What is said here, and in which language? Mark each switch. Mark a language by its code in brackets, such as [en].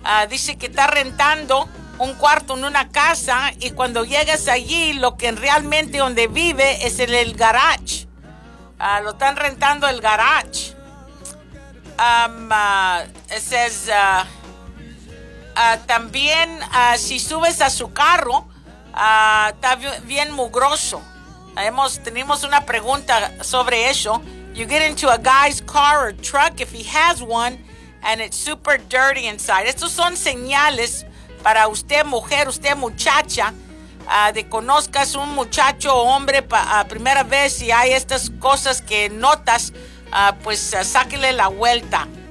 [es] Dice que está rentando un cuarto en una casa y cuando llegas allí, lo que realmente donde vive es en el garage. Lo están rentando el garage. [en] It says, [es] también si subes a su carro, está bien mugroso. Tenemos una pregunta sobre eso. [en] You get into a guy's car or truck if he has one and it's super dirty inside. [es] Estos son señales para usted, mujer, usted, muchacha, de conozcas un muchacho o hombre a primera vez y hay estas cosas que notas. Sáquele la vuelta.